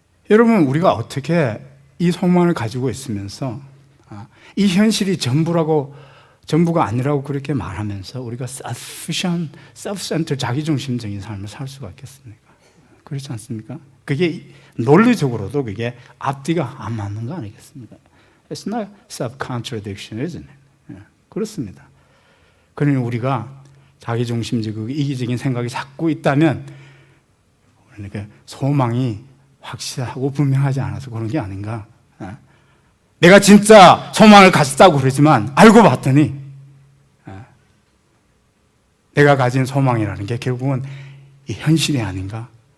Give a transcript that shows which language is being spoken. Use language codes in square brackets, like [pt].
[ko] 여러분, 우리가 어떻게 이 소망을 가지고 있으면서 이 현실이 전부가 아니라고 그렇게 말하면서 우리가 self-centered, 자기중심적인 삶을 살 수가 있겠습니까? 그렇지 않습니까? 그게 논리적으로도 그게 앞뒤가 안 맞는 거 아니겠습니까? [en] It's not self-contradiction, isn't it? [ko] 그렇습니다. 그러니 우리가 자기중심적이고 이기적인 생각이 자꾸 있다면 그러니까 소망이 확실하고 분명하지 않아서 그런 게 아닌가. 내가 진짜 소망을 가졌다고 그러지만 알고 봤더니 내가 가진 소망이라는 게 결국은 이 현실이 아닌가.